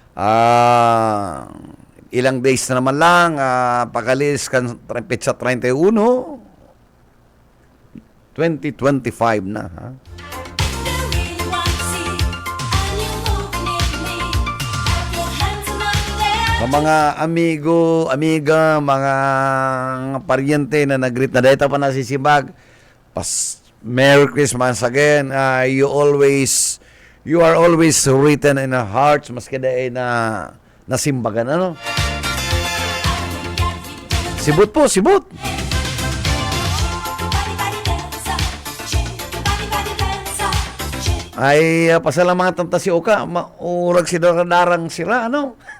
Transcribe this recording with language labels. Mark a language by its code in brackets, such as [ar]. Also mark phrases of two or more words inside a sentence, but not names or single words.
[bik] Ilang days na naman lang, pagalis kan petsa 31, 2025 na, ha? Sa mga amigo, amiga, mga paryente na nag-greet na data pa nasisibag, [en] Merry Christmas again. You are always written in our hearts, [bik] maski dahil na nasimbagan, ano? Sibut po, sibut! Ay, pasalamatan ta si Oka, maurag si darang sila, ano?